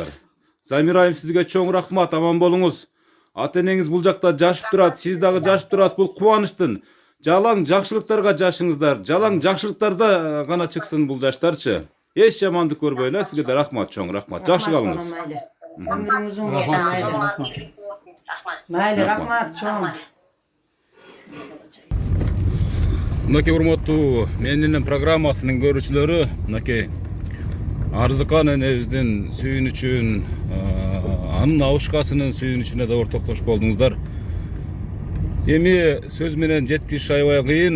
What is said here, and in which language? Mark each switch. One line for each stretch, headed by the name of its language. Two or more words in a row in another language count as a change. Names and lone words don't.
Kyrgyz: Замирайым сизге чоң рахмат, аман болуңуз. Ата энеңиз бул жакта жашып турат, сиз дагы жашып турасыз. Бул кубанычтын. Жалаң жакшылыктарга жашыңыздар. Жалаң жакшылыктарда гана чыксын бул жаштарчы. Эч жамандык көрбөйлөр. Сизге да рахмат, чоң рахмат. Жакшы калыңыз.
Uzbek: Ömrünüz uzun olsun. Mayli, rahmat, çoğun.
Kyrgyz: Мынакей урматтуу менин программасынын көрүүчүлөрү, мынакей Арзыкан энебиздин сүйүнүчүн, анын абышкасынын сүйүнүчүнө да ортоктош болдуңуздар. Эми сөз менен жеткириш аябай кыйын.